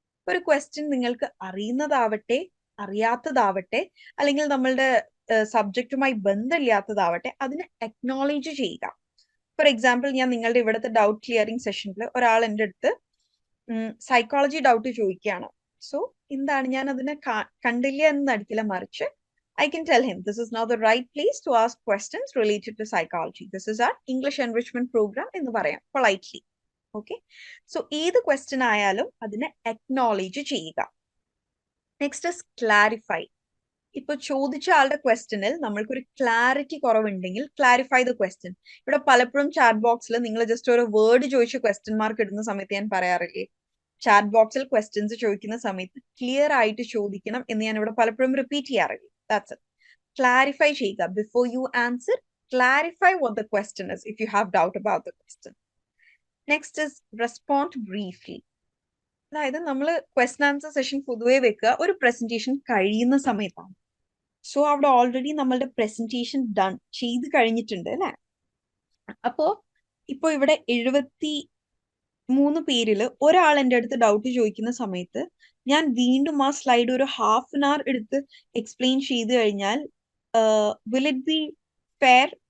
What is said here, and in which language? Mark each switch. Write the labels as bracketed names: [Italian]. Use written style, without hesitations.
[Malayalam] ഒരു ക്വസ്റ്റ്യൻ നിങ്ങൾക്ക് അറിയുന്നതാവട്ടെ അറിയാത്തതാവട്ടെ അല്ലെങ്കിൽ നമ്മളുടെ സബ്ജക്റ്റുമായി ബന്ധമില്ലാത്തതാവട്ടെ, അതിനെ അക്നോളജ് ചെയ്യുക. ഫോർ എക്സാമ്പിൾ, ഞാൻ നിങ്ങളുടെ ഇവിടുത്തെ ഡൗട്ട് ക്ലിയറിംഗ് സെഷനിൽ ഒരാൾ എൻ്റെ അടുത്ത് സൈക്കോളജി ഡൗട്ട് ചോദിക്കുകയാണ്. സോ എന്താണ്, ഞാൻ അതിനെ കണ്ടില്ല എന്ന് നടിക്കില്ല, മറിച്ച് [English] I can tell him this is now the right place to ask questions related to psychology. This is our English enrichment program [Malayalam] എന്ന് പറയാം [English] politely. [Malayalam] Okay, so ഏത് ക്വസ്റ്റ്യൻ ആയാലും അതിനെ അക്നോളജ് ചെയ്യുക. Next is clarify. ഇപ്പൊ ചോദിച്ച ആളുടെ ക്വസ്റ്റ്യനിൽ നമ്മൾക്കൊരു ക്ലാരിറ്റി കുറവുണ്ടെങ്കിൽ [English] Clarify the question. [Malayalam] ഇവിടെ പലപ്പോഴും ചാറ്റ് ബോക്സിൽ നിങ്ങൾ ജസ്റ്റ് ഒരു വേർഡ് ചോദിച്ച് ക്വസ്റ്റ്യൻ മാർക്ക് ഇടുന്ന സമയത്ത് ഞാൻ പറയാറില്ലേ, ചാറ്റ് ബോക്സിൽ ക്വസ്റ്റ്യൻസ് ചോദിക്കുന്ന സമയത്ത് ക്ലിയർ ആയിട്ട് ചോദിക്കണം എന്ന് ഞാൻ ഇവിടെ പലപ്പോഴും റിപ്പീറ്റ് ചെയ്യാറില്ല. [English] That's it. [Malayalam] Clarify ചെയ്യുക. [English] Before you answer, clarify what the question is if you have doubt about the question. Next is respond briefly. [Malayalam] അതായത് നമ്മൾ ക്വസ്റ്റൻ ആൻസർ സെഷൻ പൊതുവെ വെക്കുക ഒരു പ്രസന്റേഷൻ കഴിയുന്ന സമയത്താണ്. സോ അവിടെ ഓൾറെഡി നമ്മളുടെ പ്രസന്റേഷൻ ഡൺ ചെയ്ത് കഴിഞ്ഞിട്ടുണ്ട് അല്ലെ. അപ്പോ ഇപ്പൊ ഇവിടെ 73 പേരിൽ ഒരാൾ എൻ്റെ അടുത്ത് ഡൗട്ട് ചോദിക്കുന്ന സമയത്ത് ഞാൻ വീണ്ടും ആ സ്ലൈഡ് ഒരു ഹാഫ് ആൻ അവർ എടുത്ത് എക്സ്പ്ലെയിൻ ചെയ്ത് കഴിഞ്ഞാൽ [English] Will it be fair?